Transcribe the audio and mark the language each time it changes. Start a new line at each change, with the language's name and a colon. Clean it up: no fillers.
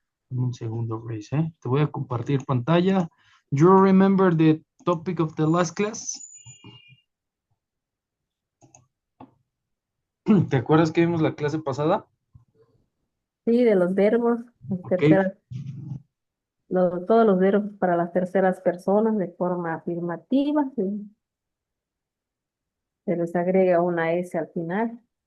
Spanish: Un segundo, Grace, ¿eh? Te voy a compartir pantalla.
English: You remember the topic of the last class?
Spanish: ¿Te acuerdas que vimos la clase pasada? sí, de los verbos, las Ok, terceras, todos los verbos para las terceras personas de forma afirmativa. Sí. Se les agrega una S al final.